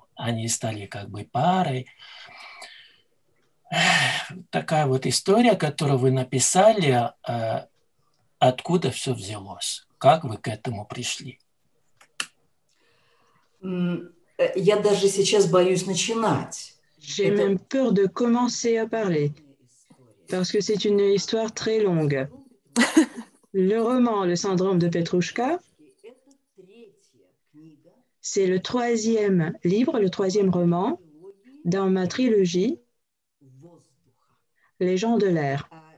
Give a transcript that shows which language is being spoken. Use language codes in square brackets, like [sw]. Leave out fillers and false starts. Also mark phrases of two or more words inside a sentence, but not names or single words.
[ru] Они стали как бы парой. Такая вот история, которую вы написали, откуда все взялось? Как вы к этому пришли? Я даже сейчас боюсь начинать. [fr] J'ai même peur de commencer à parler, parce que c'est une histoire très longue. Le roman Le syndrome de Petrouchka, c'est le troisième livre, le troisième roman dans ma trilogie Les gens de l'air.